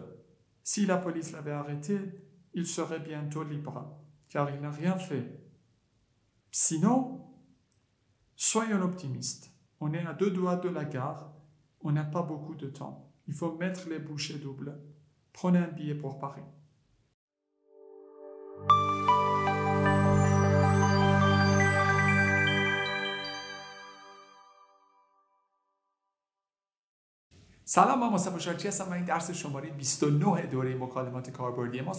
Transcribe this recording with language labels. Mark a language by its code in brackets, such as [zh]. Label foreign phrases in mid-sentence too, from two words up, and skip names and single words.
[fr] Si la police l'avait arrêté, il serait bientôt libre, car il n'a rien fait. Sinon, soyons optimistes. On est à 2 doigts de la gare. On n'a pas beaucoup de temps. Il faut mettre les bouchées doubles. Prenez un billet pour Paris. [fa] سلام، من مصطفی شاکری هستم و این درس شماره 29 دوره مکالمات کاربردی ماست.